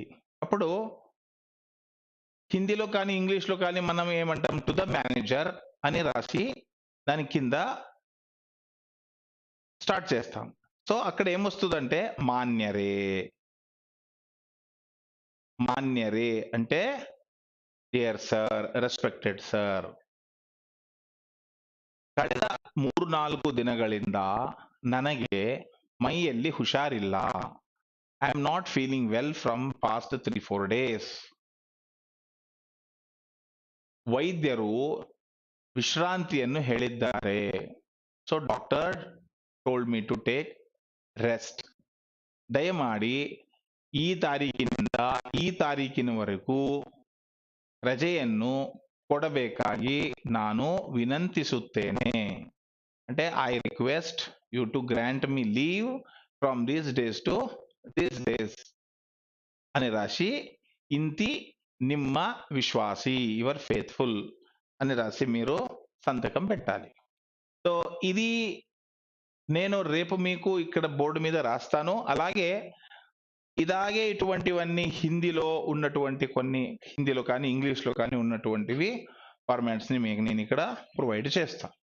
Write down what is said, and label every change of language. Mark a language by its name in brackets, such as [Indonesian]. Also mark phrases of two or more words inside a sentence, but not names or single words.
[Telugu] అప్పుడు హిందీలో కానీ ఇంగ్లీష్లో కానీ మనం ఏమంటాం, [English] to the manager [Telugu] అని రాసి దాని కింద స్టార్ట్ చేస్తాం. సో అక్కడ ఏమొస్తుందంటే మాన్యరే. మాన్యరే అంటే [English] dear sir, respected sir, [Kannada] ಕಳೆದ 3-4 ದಿನಗಳಿಂದ ನನಗೆ ಮೈಯಲ್ಲಿ ಹುಷಾರಿಲ್ಲ. [English] I am not feeling well from past 3-4 days. [Kannada] ವೈದ್ಯರು ವಿಶ್ರಾಂತಿಯನ್ನು ಹೇಳಿದ್ದಾರೆ. [English] So doctor told me to take rest. [Kannada] ದಯಮಾಡಿ ಈ ತಾರೀಕಿನಿಂದ ಈ ತಾರೀಕಿನವರೆಗೂ ರಜೆಯನ್ನು ಕೊಡಬೇಕಾಗಿ ನಾನು ವಿನಂತಿಸುತ್ತೇನೆ. [Telugu] అంటే [English] I request you to grant me leave from these days to these days [Telugu] అని రాసి [Kannada] ಇಂತಿ ನಿಮ್ಮ ವಿಶ್ವಾಸಿ, [English] your faithful [Telugu] అని రాసి మీరు సంతకం పెట్టాలి. సో ఇది నేను రేపు మీకు ఇక్కడ బోర్డు మీద రాస్తాను. అలాగే ఇలాగే ఇటువంటివన్నీ హిందీలో ఉన్నటువంటి కొన్ని హిందీలో కానీ ఇంగ్లీష్లో కానీ ఉన్నటువంటివి ఫార్మాట్స్ ని మీకు నేను ఇక్కడ ప్రొవైడ్ చేస్తాను.